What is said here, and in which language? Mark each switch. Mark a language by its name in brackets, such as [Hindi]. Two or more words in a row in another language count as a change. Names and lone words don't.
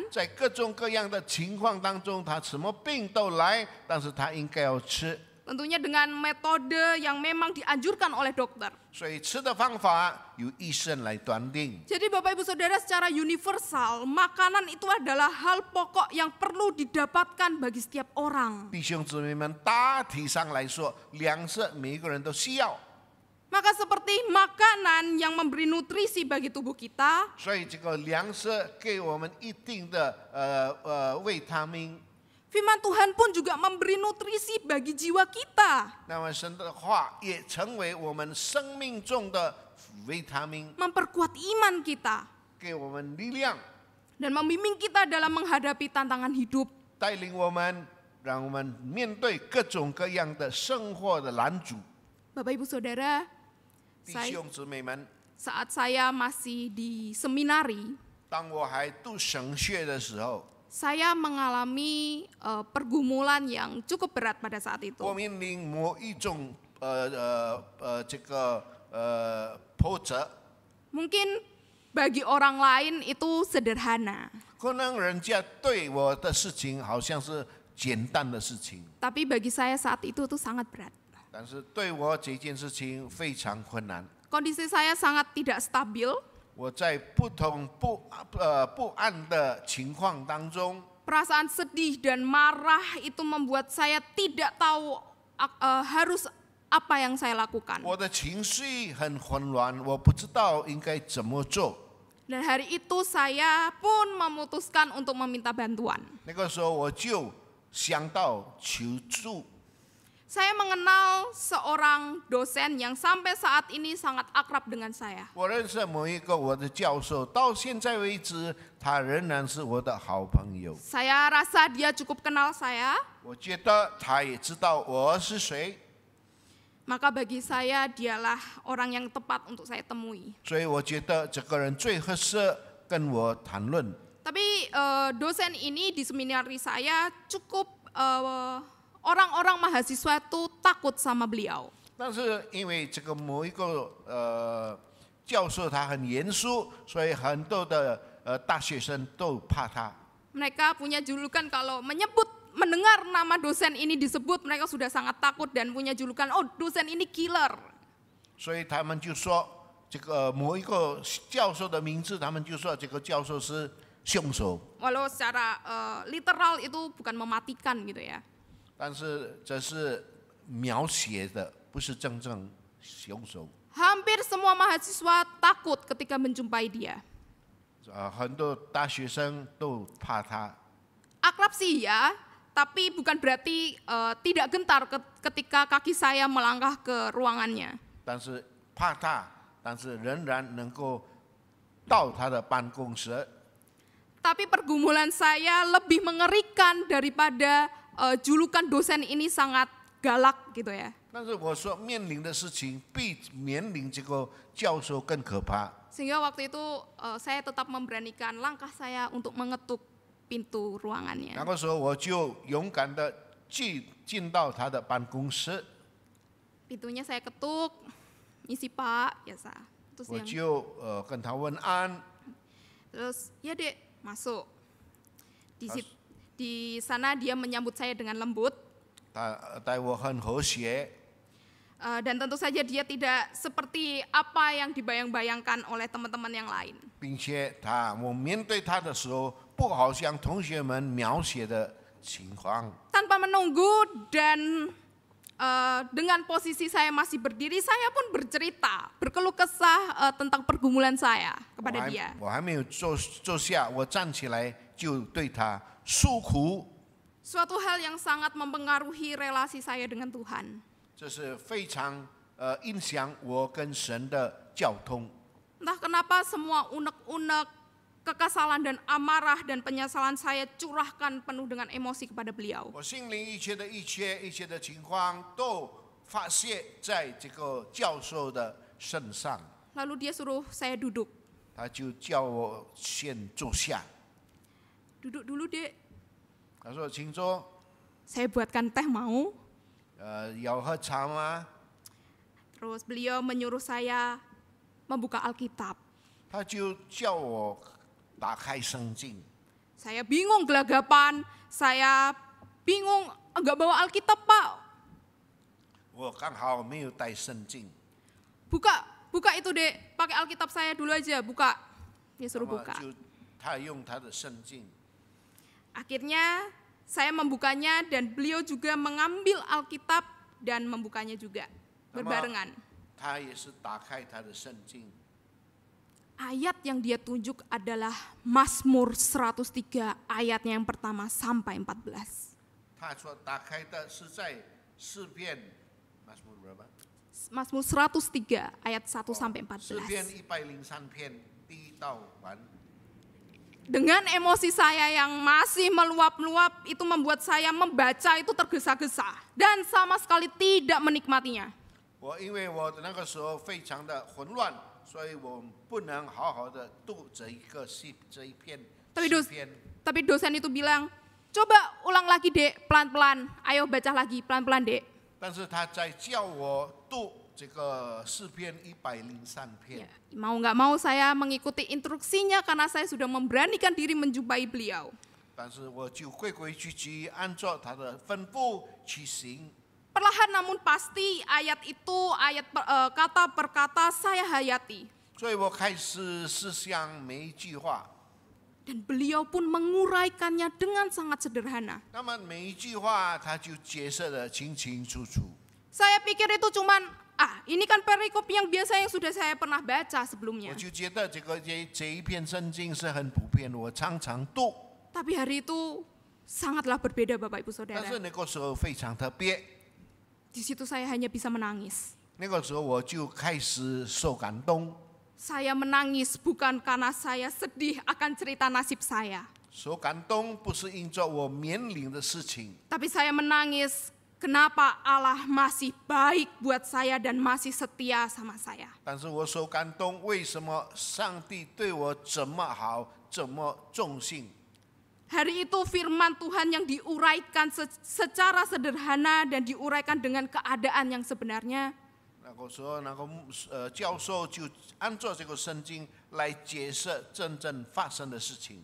[Chinese] 在各种各样的情况当中，他什么病都来，但是他应该要吃。 [Indonesian] Tentunya dengan metode yang memang dianjurkan oleh dokter. [Chinese] 所以吃的方法由医生来断定。 [Indonesian] Jadi Bapak Ibu Saudara, secara universal, makanan itu adalah hal pokok yang perlu didapatkan bagi setiap orang. [Chinese] 弟兄姊妹们，大体上来说，粮食每一个人都需要。 [Indonesian] Maka seperti makanan yang memberi nutrisi bagi tubuh kita, [Chinese] 所以这个粮食给我们一定的维他命。 [Indonesian] firman Tuhan pun juga memberi nutrisi bagi jiwa kita, [Chinese] 那么神的话也成为我们生命中的维他命， [Indonesian] memperkuat iman kita, [Chinese] 给我们力量， [Indonesian] dan membimbing kita dalam menghadapi tantangan hidup. [Chinese] 带领我们，让我们面对各种各样的生活的难阻。 [Indonesian] Bapak Ibu Saudara, [Chinese] 弟兄姊妹们， [Indonesian] saat saya masih di seminari, [Chinese] 当我还读神学的时候， [Indonesian] saya mengalami pergumulan yang cukup berat pada saat itu. [Chinese] 我面临某一种波折， [Indonesian] Mungkin bagi orang lain itu sederhana, [Chinese] 可能人家对我的事情好像是简单的事情， [Indonesian] tapi bagi saya saat itu sangat berat. [Chinese] 但是对我这件事情非常困难。 [Indonesian] Kondisi saya sangat tidak stabil, [Chinese] 我在不安的情况当中， [Indonesian] perasaan sedih dan marah itu membuat saya tidak tahu harus apa yang saya lakukan. [Chinese] 我的情绪很混乱，我不知道应该怎么做。 [Indonesian] Dan hari itu saya pun memutuskan untuk meminta bantuan. [Chinese] 那个时候我就想到求助。 [Indonesian] Saya mengenal seorang dosen yang sampai saat ini sangat akrab dengan saya. [Chinese] 我认识某一个我的教授，到现在为止，他仍然是我的好朋友。 [Indonesian] Saya rasa dia cukup kenal saya, [Chinese] 我觉得他也知道我是谁， [Indonesian] maka bagi saya dialah orang yang tepat untuk saya temui. [Chinese] 所以我觉得这个人最合适跟我谈论。 [Indonesian] Tapi dosen ini di seminari saya cukup orang-orang mahasiswa itu takut sama beliau. [Chinese] 但是因为这个某一个教授他很严肃，所以很多的大学生都怕他。 [Indonesian] Mereka punya julukan kalau mendengar nama dosen ini disebut, mereka sudah sangat takut dan punya julukan, oh dosen ini killer. [Chinese] 所以他们就说这个某一个教授的名字，他们就说这个教授是凶手。 [Indonesian] Walau secara literal itu bukan mematikan gitu ya. [Chinese] 但是这是描写的，不是真正凶手。 [Indonesian] Hampir semua mahasiswa takut ketika menjumpai dia. [Chinese] 很多大学生都怕他。 [Indonesian] Akrab sih ya, tapi bukan berarti tidak gentar ketika kaki saya melangkah ke ruangannya. [Chinese] 但是怕他，但是仍然能够到他的办公室。 [Indonesian] Tapi pergumulan saya lebih mengerikan daripada julukan dosen ini sangat galak gitu ya. [Chinese] 但是我说面临的事情比面临这个教授更可怕。 [Indonesian] Sehingga waktu itu saya tetap memberanikan langkah saya untuk mengetuk pintu ruangannya. [Chinese] 那个时候我就勇敢的进到他的办公室， [Indonesian] Pintunya saya ketuk, misi Pak, biasa. [Chinese] 我就跟他问安。 [Indonesian] Terus ya dek masuk. Di sana dia menyambut saya dengan lembut. [Chinese] 他待我很和谐。 [Indonesian] Dan tentu saja dia tidak seperti apa yang dibayang-bayangkan oleh teman-teman yang lain. [Chinese] 并且我面对他的时候，不好像同学们描写的情况。 [Indonesian] Tanpa menunggu dan dengan posisi saya masih berdiri, saya pun bercerita, berkeluh kesah tentang pergumulan saya kepada dia. [Chinese] 我还没有坐下，我站起来就对他诉苦。 [Indonesian] Suatu hal yang sangat mempengaruhi relasi saya dengan Tuhan. [Chinese] 这是非常影响我跟神的交通。 [Indonesian] Entah kenapa semua unek-unek, kekesalan dan amarah dan penyesalan saya curahkan penuh dengan emosi kepada beliau. [Chinese] 我心灵一切的情况都发泄在这个教授的身上。 [Indonesian] Lalu dia suruh saya duduk. [Chinese] 他就叫我先坐下。 [Indonesian] Duduk dulu dek, [Chinese] 他说：“请坐。 [Indonesian] saya buatkan teh mau. [Chinese] 要喝茶吗？” [Indonesian] Terus beliau menyuruh saya membuka Alkitab. [Chinese] 他就叫我打开圣经。 [Indonesian] Saya bingung gelagapan, saya bingung enggak bawa Alkitab Pak. [Chinese] 我刚好没有带圣经。 [Indonesian] Buka itu dek, pakai Alkitab saya dulu aja, buka. Dia suruh [Chinese] 那么 [Indonesian] buka. [Chinese] 他用他的圣经。 [Indonesian] Akhirnya saya membukanya dan beliau juga mengambil Alkitab dan membukanya juga berbarengan. [Chinese] 他也是打开他的圣经。 [Indonesian] Ayat yang dia tunjuk adalah Mazmur 103 ayatnya yang pertama sampai 14. [Chinese] 他所打开的是在诗篇 [Indonesian] Mazmur 103 ayat 1 sampai [Chinese] 诗篇 [Indonesian] 14. [Chinese] 103篇第一到完。 [Indonesian] Dengan emosi saya yang masih meluap-luap itu membuat saya membaca itu tergesa-gesa dan sama sekali tidak menikmatinya. [Chinese] 因为我那个时候非常的混乱，所以我不能好好的读这一篇诗篇。 [Indonesian] Tapi dosen itu bilang, coba ulang lagi dek, pelan-pelan, ayo baca lagi, pelan-pelan dek. [Chinese] 但是他在叫我读这个诗篇103篇。 [Indonesian] Ya, mau nggak mau saya mengikuti instruksinya karena saya sudah memberanikan diri menjumpai beliau. [Chinese] 但是我就规规矩矩按照他的吩咐去行。 [Indonesian] Perlahan namun pasti ayat itu, kata per kata saya hayati. [Chinese] 所以我开始思想每一句话。 [Indonesian] Dan beliau pun menguraikannya dengan sangat sederhana. [Chinese] 那么每一句话他就解释得清清楚楚。 [Indonesian] Saya pikir itu cuman, ini kan perikop yang biasa yang sudah saya pernah baca [Chinese] 我 [Indonesian] sebelumnya. [Chinese] 就觉得这一篇圣经是很普遍，我常常读。 [Indonesian] Tapi hari itu sangatlah berbeda Bapak Ibu [Chinese] 但是 [Indonesian] Saudara. [Chinese] 那个时候非常特别， [Indonesian] Di situ saya hanya bisa menangis. [Chinese] 那个时候我就开始受感动。 [Indonesian] Saya menangis bukan karena saya sedih akan cerita nasib saya. [Chinese] 受感动不是因着我面临的事情， [Indonesian] Tapi saya menangis kenapa Allah masih baik buat saya dan masih setia sama saya. [Chinese] 但是我受感动，为什么上帝对我这么好，这么忠心？ [Indonesian] Hari itu firman Tuhan yang diuraikan secara sederhana dan diuraikan dengan keadaan yang sebenarnya. [Chinese] 那个时候，教授就按照这个圣经来解释真正发生的事情。